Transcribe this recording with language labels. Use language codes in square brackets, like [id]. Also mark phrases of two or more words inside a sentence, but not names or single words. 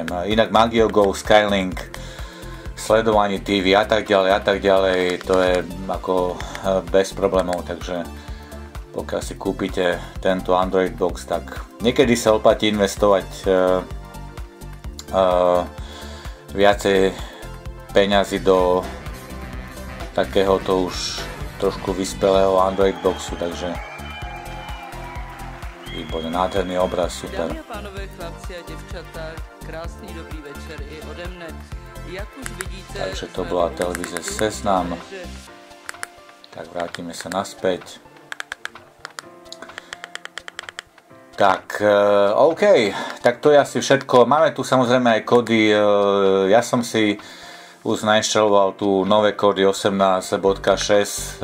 [sk] Inak Magio Go, Skylink, sledovanie TV a tak ďalej, to je ako bez problémov, takže pokiaľ si kúpite tento Android box, tak niekedy sa oplatí investovať viacej peňazí do takéhoto už trošku vyspelého Android boxu, takže výborný, nádherný obraz, super. [cs] Dámy a pánové, chlapci a děvčata, krásný dobrý večer i ode mne. Jak už vidíte, [sk] takže to bola televízia Záznam. Tak vrátime sa naspäť. Tak, OK, tak to je asi všetko. Máme tu samozrejme aj kódy. Ja som si už nainštaloval tu nové kódy 18.6.